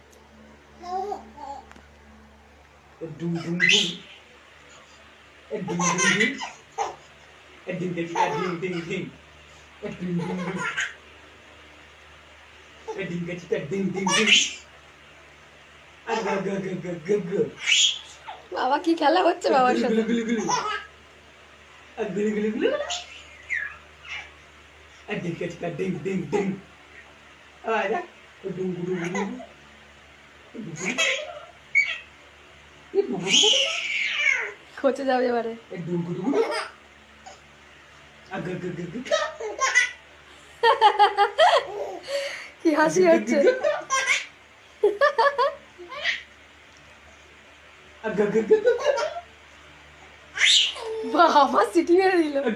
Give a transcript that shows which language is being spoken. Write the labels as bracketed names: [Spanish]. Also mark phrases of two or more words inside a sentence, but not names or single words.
[Bangla] A dum dum dum. A ding ding ding. A dinka chika ding ding ding. A ding ding ding. A dinka chika ding ding ding. A ga ga ga ga ga ga. বাবা কি খেলা হচ্ছে বাবার সাথে? Gulu gulu. A gulu gulu gulu. A dinka chika ding ding ding. Ada. A dum dum dum. খোঁচে যাবে এবারে। কি হাসি হচ্ছে। বাবা সিটি মেরে দিল।